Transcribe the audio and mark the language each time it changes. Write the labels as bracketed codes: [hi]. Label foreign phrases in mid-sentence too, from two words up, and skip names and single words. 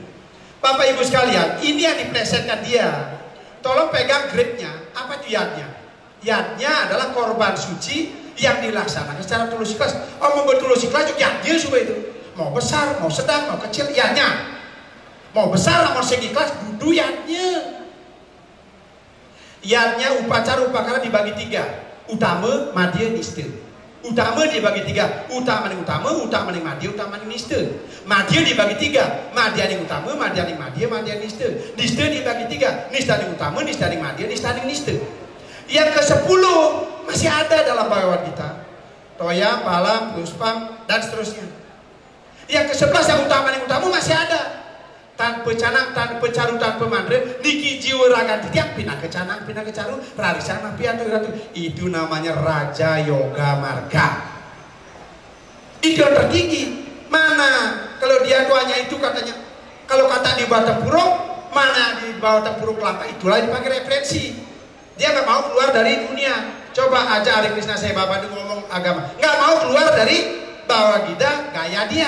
[id] Bapak Ibu sekalian, ini yang diplesetkan dia. Tolong pegang gripnya. Apa itu yadnya? Yadnya adalah korban suci yang dilaksanakan secara tulus ikhlas. Oh, mau bertulus ikhlas juga yadnya semua itu. Mau besar, mau sedang, mau kecil, yadnya. Mau besar, mau segi ikhlas, dudu yadnya. Yadnya upacara-upacara dibagi 3. Utama, madya, nista. Utama dibagi 3, utama yang utama, utama yang madya, utama yang nista. Madya dibagi 3, madya yang utama, madya yang madya, madya yang nista. Nista dibagi 3, nista yang utama, nista yang madya, nista yang nista. Yang ke-10 masih ada dalam Bhagavad Gita. [sa] Toya, Palam, Puspam, [id] dan seterusnya. Yang ke-11 yang utama masih ada. Tanpa canang, tanpa caru, tanpa mandre, [ban] niki jiwa raga titiak, [id] pindah ke canang, pindah ke caru, rarisana, piatu, ratu. Itu namanya Raja Yoga Marga. Itu yang tertinggi. Mana? Kalau dia doanya itu katanya, kalau kata di bawah tempuruk, mana di bawah tempuruk kelapa, itulah dipakai referensi. Dia nggak mau keluar dari dunia. Coba aja Hari Krishna saya Bapak itu ngomong agama, nggak mau keluar dari Bhagavad Gita gaya dia.